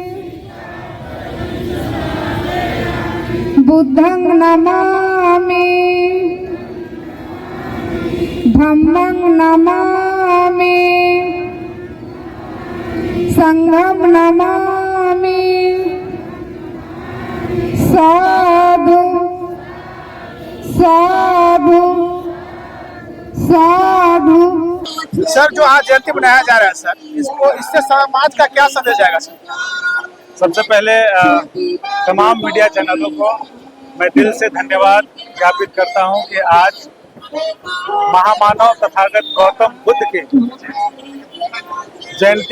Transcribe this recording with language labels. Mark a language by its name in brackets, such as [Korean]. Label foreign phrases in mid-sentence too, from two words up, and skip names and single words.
[Pali] बुद्धं नमामि धम्मं नमामि संघं नमामि साधु साधु साधु। [Hindi] सर, जो आज जयंती मनाया जा रहा है सर, इससे समाज का क्या संदेश जाएगा सर? सबसे पहले तमाम मीडिया चैनलों को मैं दिल से धन्यवाद ज्ञापित करता हूं कि आज महामानव तथागत गौतम बुद्ध के जयंती